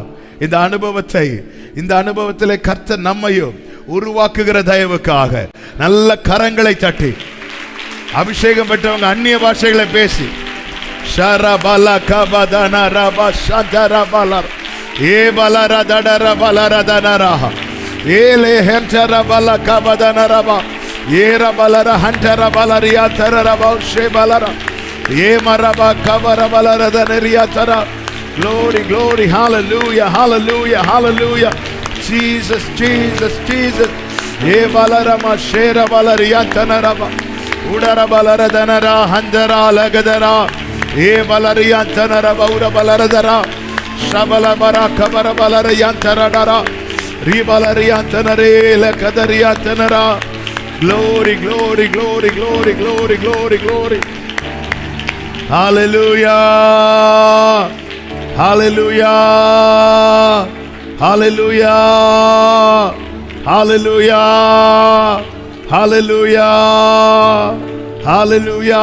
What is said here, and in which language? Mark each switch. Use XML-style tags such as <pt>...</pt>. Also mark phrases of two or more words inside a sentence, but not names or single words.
<ta>இந்த அனுபவத்திலே கர்த்தர் நம்மையும் உருவாக்குகிற தயவுக்காக நல்ல கரங்களை தட்டி, அபிஷேகம் பெற்றவங்க அந்நிய பாஷைகளை பேசி, ஷரபல கபதன ரப ஷதரபலர் ஏபலர தடர பலர தனரஹ ஏலே ஹென்டர பல கபதன ரப ஏரபலர ஹண்டர பலரியா தரரப ஷேபலர ஏமரப கபர பலர தனரியா தர.</ta> <en>Glory, glory, hallelujah, hallelujah, hallelujah. Jesus, Jesus, Jesus. E balarama shera balariya tanaraba udara balara danara handara lagadara e balariya tanaraba ura balaradara shabala baraka bara balariya tanara ri balariya tanare lakadariya tanara. Glory, glory, glory, glory, glory, glory, glory. Hallelujah, hallelujah, hallelujah, hallelujah, hallelujah, hallelujah.</en>